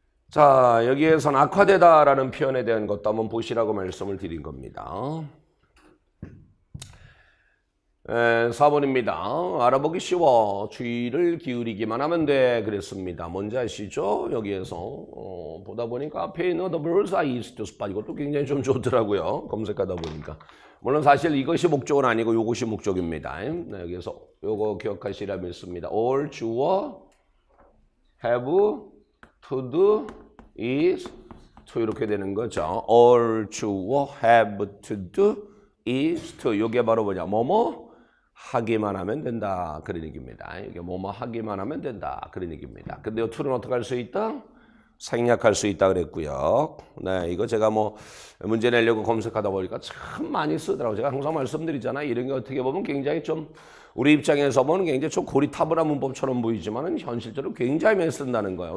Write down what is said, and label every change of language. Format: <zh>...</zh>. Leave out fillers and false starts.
<ko>자, 여기에선 악화되다라는 표현에 대한 것도 한번 보시라고 말씀을 드린 겁니다. 4번입니다. 알아보기 쉬워. 주의를 기울이기만 하면 돼. 그랬습니다. 뭔지 아시죠? 여기에서 보다 보니까 앞에 있는</ko> <en>the birds are easy to spot.</en> <ko>이것도 굉장히 좀 좋더라고요. 검색하다 보니까. 물론 사실 이것이 목적은 아니고 이것이 목적입니다. 네, 여기서 요거 기억하시라 믿습니다.</ko> <en>all 주어 have to do is</en> <ko>to 이렇게 되는 거죠.</ko> <en>all 주어 have to do is to.</en> <ko>이게 바로 뭐냐? 뭐뭐 하기만 하면 된다. 그런 얘기입니다. 이게 뭐뭐 하기만 하면 된다. 그런 얘기입니다. 근데 이 to는 어떻게 할 수 있다? 생략할 수 있다 그랬고요. 네, 이거 제가 뭐 문제 내려고 검색하다 보니까 참 많이 쓰더라고요. 제가 항상 말씀드리잖아요. 이런 게 어떻게 보면 굉장히 좀 우리 입장에서 보면 굉장히 좀 고리타분한 문법처럼 보이지만은 현실적으로 굉장히 많이 쓴다는 거예요.</ko>